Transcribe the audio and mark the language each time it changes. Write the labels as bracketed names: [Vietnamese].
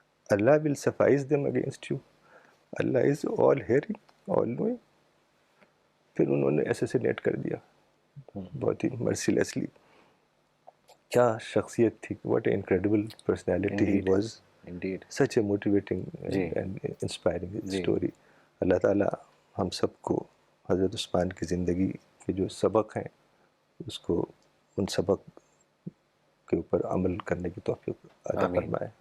[English] Allah will suffice them against you. Allah is all hearing, all knowing. [Urdu] پھر انہوں نے assassinate کر دیا بہت ہی مرسیلیسلی. کیا شخصیت تھی, [English] what an incredible personality he was. Indeed. Such a motivating and inspiring story. [Urdu] اللہ تعالیٰ ہم سب کو حضرت عثمان کی زندگی کے جو سبق ہیں اس کو, ان سبق کے اوپر عمل کرنے کی توفیق عطا فرمائے.